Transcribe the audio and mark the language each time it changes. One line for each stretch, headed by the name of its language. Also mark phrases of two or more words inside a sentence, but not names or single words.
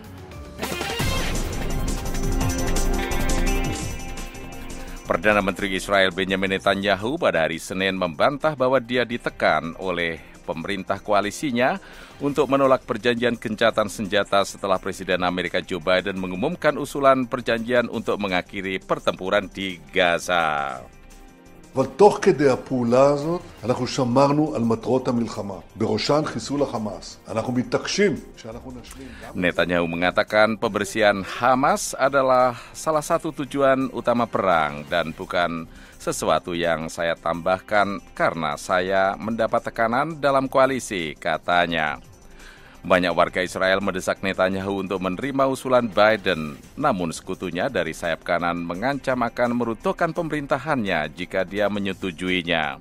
Indonesian: Perdana Menteri Israel Benjamin Netanyahu pada hari Senin membantah bahwa dia ditekan oleh pemerintah koalisinya untuk menolak perjanjian gencatan senjata setelah Presiden Amerika Joe Biden mengumumkan usulan perjanjian untuk mengakhiri pertempuran di Gaza.
Hebrew: אבל תוך כדי הפעולה הזאת אנחנו שמרנו על מטרות המלחמה, בראשן חיסול החמאס. אנחנו מתעקשים שאנחנו נשלים.
Indonesian: Netanyahu mengatakan pembersihan Hamas adalah salah satu tujuan utama perang dan bukan sesuatu yang saya tambahkan karena saya mendapat tekanan dalam koalisi, katanya. Banyak warga Israel mendesak Netanyahu untuk menerima usulan Biden, namun sekutunya dari sayap kanan mengancam akan meruntuhkan pemerintahannya jika dia menyetujuinya.